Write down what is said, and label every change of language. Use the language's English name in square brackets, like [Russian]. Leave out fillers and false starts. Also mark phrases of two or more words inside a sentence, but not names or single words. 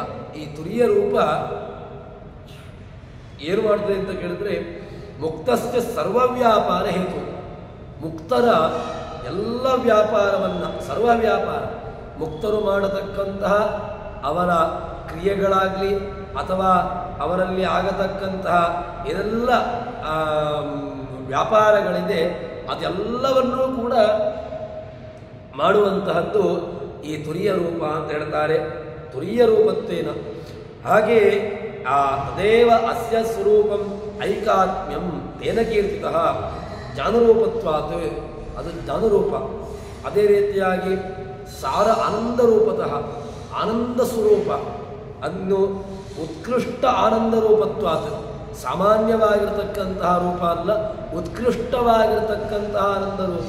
[Kannada] ಈ ತುರಿಯ ರೂಪ ಏನು ಮಾಡ್ತದೆ ಅಂತ ಕೇಳಿದ್ರೆ, [Sanskrit] ಮುಕ್ತಸ್ಯ ಸರ್ವವ್ಯಾಪಾರ ಹೇತು, [Kannada] ಮುಕ್ತರ ಎಲ್ಲ ವ್ಯಾಪಾರವನ್ನು, ಸರ್ವ ವ್ಯಾಪಾರ, ಮುಕ್ತರು ಮಾಡತಕ್ಕಂತಹ ಅವರ ಕ್ರಿಯೆಗಳಾಗಲಿ ಅಥವಾ ಅವರಲ್ಲಿ ಆಗತಕ್ಕಂತಹ ಏನೆಲ್ಲ ವ್ಯಾಪಾರಗಳಿದೆ ಅದೆಲ್ಲವನ್ನೂ ಕೂಡ ಮಾಡುವಂತಹದ್ದು ಈ ತುರಿಯ ರೂಪ ಅಂತ ಹೇಳ್ತಾರೆ. [Sanskrit] ತುರಿಯ ರೂಪತ್ವೇನ ಹಾಗೆ ತದೇವ ಅಸ್ಯ ಸ್ವರೂಪಂ ಐಕಾತ್ಮ್ಯಂ ತೇನ ಕೀರ್ತಿತಃ ಜ್ಞಾನರೂಪತ್ವಾತ್, [Kannada] ಅದು ಜ್ಞಾನರೂಪ. ಅದೇ ರೀತಿಯಾಗಿ [Sanskrit] ಸಾರ ಆನಂದ ರೂಪತಃ [Kannada] ಆನಂದ ಸ್ವರೂಪ, ಅನ್ನು [Sanskrit] ಉತ್ಕೃಷ್ಟ ಆನಂದ ರೂಪತ್ವಾತ್, [Kannada] ಸಾಮಾನ್ಯವಾಗಿರತಕ್ಕಂತಹ ರೂಪ ಅಲ್ಲ, ಉತ್ಕೃಷ್ಟವಾಗಿರತಕ್ಕಂತಹ ಆನಂದ ರೂಪ.